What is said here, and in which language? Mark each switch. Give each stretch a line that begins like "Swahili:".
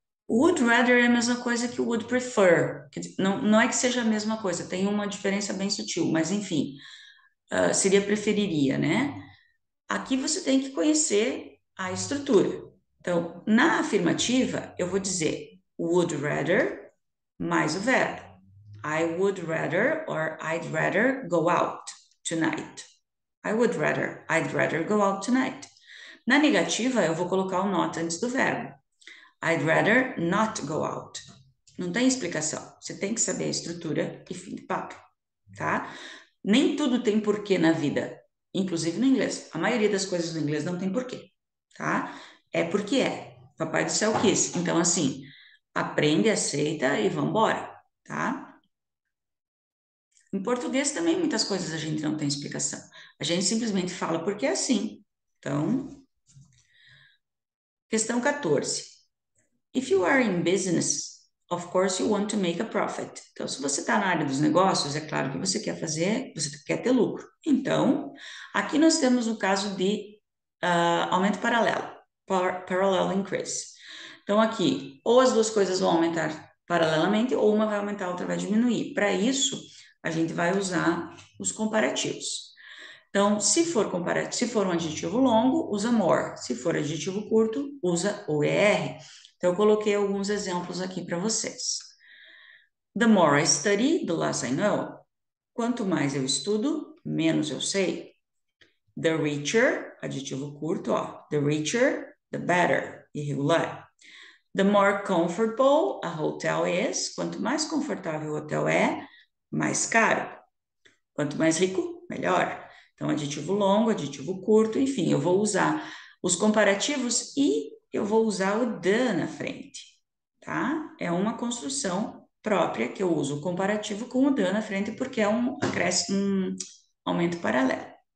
Portuguese: Would rather é a mesma coisa que would prefer. Quer dizer, não é que seja a mesma coisa, tem uma diferença bem sutil, mas enfim, seria preferiria, né? Aqui você tem que conhecer a estrutura. Então, na afirmativa, eu vou dizer would rather mais o verbo.
English: I would rather or I'd rather go out tonight. I'd rather go out tonight.
Portuguese: Na negativa, eu vou colocar o not antes do verbo.
English: I'd rather not go out.
Portuguese: Não tem explicação. Você tem que saber a estrutura e fim de papo, tá? Nem tudo tem porquê na vida, inclusive no inglês. A maioria das coisas no inglês não tem porquê, tá? É porque é. Papai do céu quis. Então, assim, aprende, aceita e vambora, tá? Em português também muitas coisas a gente não tem explicação. A gente simplesmente fala porque é assim. Então, questão 14.
English: If you are in business, of course you want to make a profit.
Portuguese: Então, se você está na área dos negócios, é claro que você quer você quer ter lucro. Então, aqui nós temos o caso de aumento paralelo, parallel increase. Então, aqui, ou as duas coisas vão aumentar paralelamente, ou uma vai aumentar, a outra vai diminuir. Para isso, a gente vai usar os comparativos. Então, se for comparativo, se for um adjetivo longo, usa more. Se for adjetivo curto, usa o ER. Então, eu coloquei alguns exemplos aqui para vocês.
English: The more I study, the less I know.
Portuguese: Quanto mais eu estudo, menos eu sei.
English: The richer,
Portuguese: adjetivo curto, ó.
English: The richer, the better, irregular. The more comfortable a hotel is.
Portuguese: Quanto mais confortável o hotel é, mais caro. Quanto mais rico, melhor. Então, adjetivo longo, adjetivo curto, enfim, eu vou usar os comparativos e eu vou usar o the na frente, tá? É uma construção própria que eu uso o comparativo com o the na frente porque é um acréscimo, um aumento paralelo.